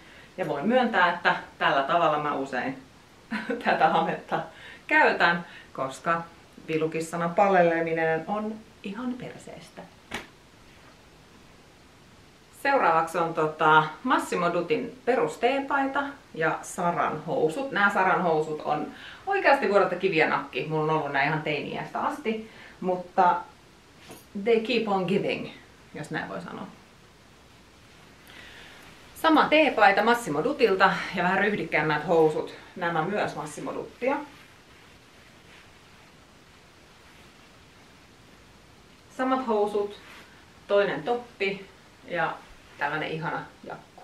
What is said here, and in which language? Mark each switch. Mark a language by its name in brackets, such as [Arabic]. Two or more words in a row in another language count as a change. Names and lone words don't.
[Finnish] Ja voin myöntää, että tällä tavalla mä usein tätä hametta käytän, koska Vilukissana palleleminen on ihan perseestä. Seuraavaksi on Massimo Duttin perusteepaita ja Saran housut. Nämä Saran housut on oikeasti vuodelta kiviä nakki. Mulla on ollut nämä ihan teini-iästä asti, mutta [English] they keep on giving, [Finnish] jos näin voi sanoa. Sama teepaita Massimo Duttilta ja vähän ryhdikkäämmät housut. Nämä myös Massimo Duttia. Samat housut, toinen toppi ja tällainen ihana jakku.